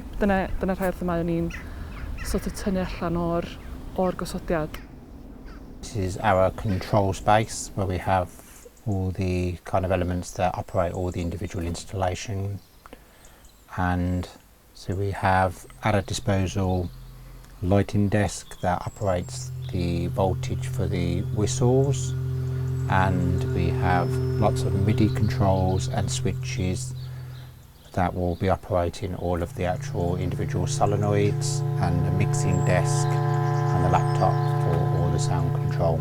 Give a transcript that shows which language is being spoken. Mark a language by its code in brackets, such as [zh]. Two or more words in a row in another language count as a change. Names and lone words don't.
[cy] Dyna rhai o'r themau o'n i'n [en] sort of [cy] tynnu allan o'r gosodiad. [en] This is our control space where we have all the kind of elements that operate all the individual installation, and so we have at our disposal lighting desk that operates the voltage for the whistles, and we have lots of MIDI controls and switches that will be operating all of the actual individual solenoids, and a mixing desk and the laptop for all the sound control.